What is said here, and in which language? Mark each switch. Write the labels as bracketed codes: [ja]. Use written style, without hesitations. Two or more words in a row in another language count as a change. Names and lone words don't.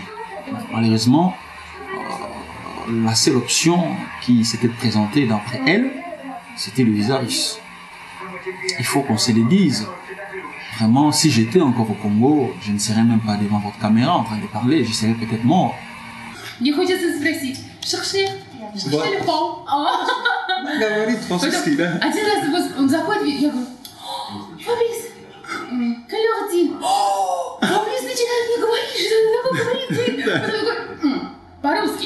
[fr] Malheureusement, la seule option qui s'était présentée d'après elle, c'était le visa russe. Il faut qu'on se le dise. Vraiment, si j'étais encore au Congo, je ne serais même pas devant votre caméra en train de parler, je serais peut-être mort. [ru] Мне хочется спросить, шахши, шахши говорит французский, да? Один раз он заходит, я говорю, Фабрис, коллега Тим, Фабрис начинает мне говорить, что он такой говорит. Он такой, по-русски.